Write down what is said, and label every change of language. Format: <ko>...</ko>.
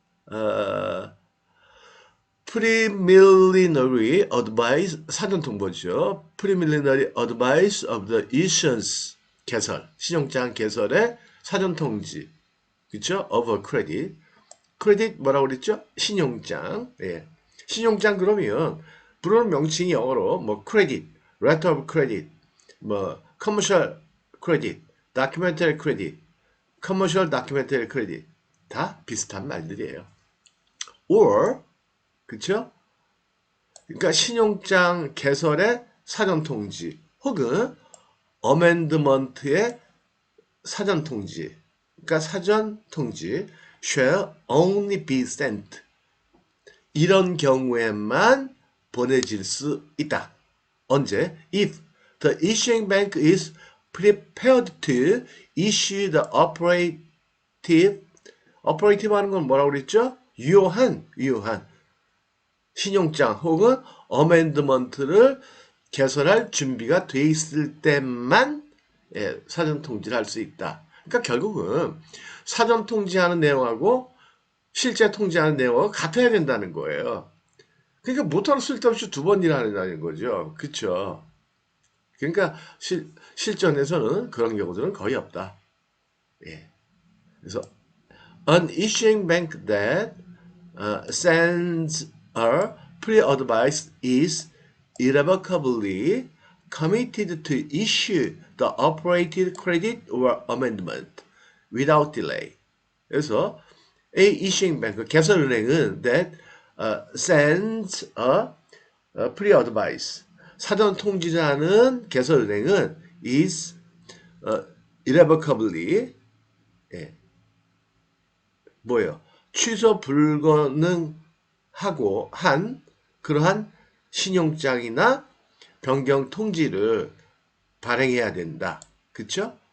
<ko>어,</ko> <en>preliminary advice</en> <ko>사전 통보죠.</ko> <en>preliminary advice of the issuance</en> <ko>개설 신용장 개설의 사전 통지 그렇죠?</ko> <en>of a credit</en> <ko>크레딧 뭐라고 그랬죠? 신용장 예. 신용장 그러면 부르는 명칭이 영어로 뭐</ko> <en>credit, letter of credit,</en> <ko>뭐</ko> <en>commercial credit, documentary credit,</en> <ko>commercial documentary credit 다 비슷한 말들이에요.</ko> <en>or</en> <ko>그쵸? 그러니까 신용장 개설의 사전 통지 혹은 어멘드먼트의 사전 통지 그러니까 사전 통지</ko> <en>shall only be sent</en> <ko>이런 경우에만 보내질 수 있다. 언제?</ko> <en>If the issuing bank is prepared to issue the operative</en> <ko>하는 건 뭐라고 그랬죠? 유효한 신용장 혹은 어멘드먼트를 개설할 준비가 돼 있을 때만 사전 통지를 할 수 있다. 그러니까 결국은 사전 통지하는 내용하고 실제 통지하는 내용하고 같아야 된다는 거예요. 그러니까 못하는 쓸데없이 두 번 일하는 거죠. 그렇죠? 그러니까 실전에서는 그런 경우들은 거의 없다. 예. 그래서</ko> <en>an issuing bank that sends a pre-advice is irrevocably committed to issue the operated credit or amendment without delay.</en> <ko>그래서</ko> <en>a issuing bank</en> <ko>개설은행은</ko> <en>that sends a pre-advice</en> <ko>사전 통지를 하는 개설은행은</ko> <en>is irrevocably</en> <ko>예, 뭐예요? 취소 불가능하고 한 그러한 신용장이나 변경 통지를 발행해야 된다. 그쵸?</ko>